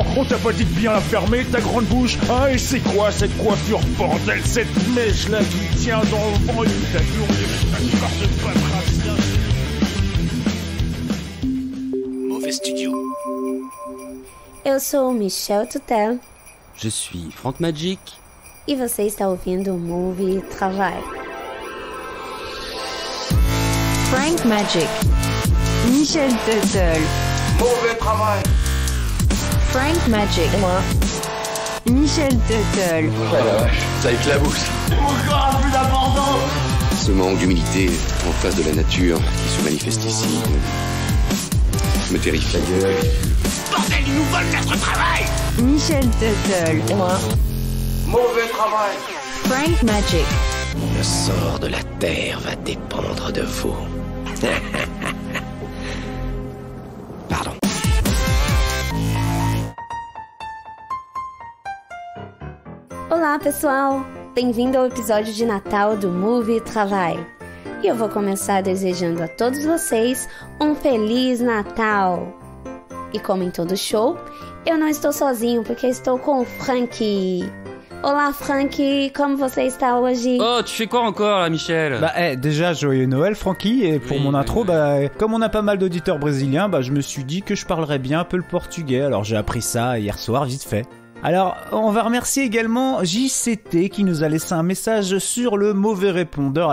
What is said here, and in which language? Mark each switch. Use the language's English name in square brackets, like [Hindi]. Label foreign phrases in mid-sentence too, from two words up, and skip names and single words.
[French] On t'a pas dit de bien la fermer, ta grande bouche? Ah, et c'est quoi cette coiffure, bordel? Cette mèche-là qui tient dans le vent et toute la journée, ta corps de paperasse. Mauvais Studio. [Portuguese] Eu sou Michel Tutel. [French] Je suis Frank Magic. [Portuguese] E você está ouvindo o Movie Travail. [French] Frank Magic. Michel Tutel. Mauvais travail. Frank Magic. Et moi. Michel Tutel. Oh la vache, ça éclabousse. Mon corps a plus d'abandon. Ce manque d'humilité en face de la nature qui se manifeste ici me terrifie. Bordel, ils nous volent notre travail. Michel Tutel. Et moi. Mauvais travail. Frank Magic. Le sort de la terre va dépendre de vous. Pardon. [Portuguese] Olá, pessoal! Bem-vindo ao episódio de Natal do Movie Travail. E eu vou começar desejando a todos vocês um Feliz Natal! E como em todo show, eu não estou sozinho porque estou com o Franky. Olá, Franky, como você está hoje? [French] Oh, tu fais quoi encore là, Michel? Déjà, joyeux Noël, Franky, et pour mon intro, comme on a pas mal d'auditeurs brésiliens, je me suis dit que je parlerais bien un peu le portugais, alors j'ai appris ça hier soir, vite fait. Alors, on va remercier également JCT qui nous a laissé un message sur le mauvais répondeur.